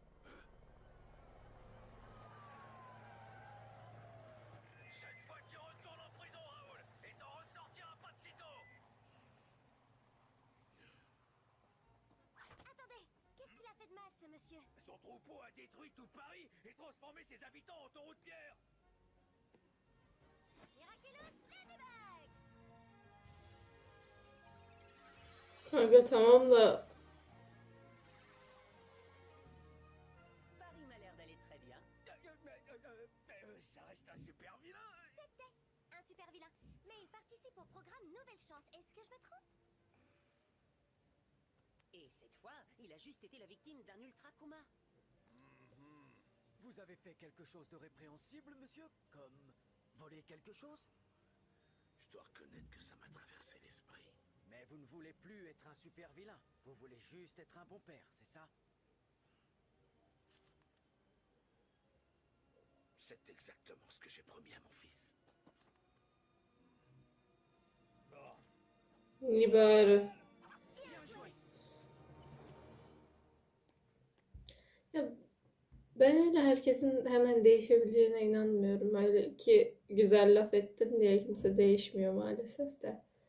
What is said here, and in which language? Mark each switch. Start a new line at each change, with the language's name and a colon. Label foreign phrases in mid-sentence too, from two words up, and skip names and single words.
French: Cette fois, tu retournes en prison, Raoul, et t'en ressortiras pas de sitôt. Attendez, qu'est-ce qu'il a fait de mal, ce monsieur? Son troupeau a détruit tout Paris et transformé ses habitants en taureaux de pierre. Miraculous Ladybug!
Turkish: Kanka tamam da
French: Paris m'a l'air d'aller très bien. Ça reste un super vilain. C'était un super vilain. Mais il participe au programme Nouvelle Chance. Est-ce que je me trompe? Et cette fois, il a juste été la victime d'un ultra coma. Vous avez fait quelque chose de répréhensible, monsieur? Comme voler quelque chose? Je dois reconnaître que ça m'a traversé l'esprit. Mais vous ne voulez plus être un super vilain. Vous voulez juste être un bon père, c'est ça? C'est exactement ce que j'ai promis à mon fils.
Turkish: iyi bari. Ya ben öyle herkesin hemen değişebileceğine inanmıyorum. Öyle ki güzel laf ettin diye kimse değişmiyor maalesef de.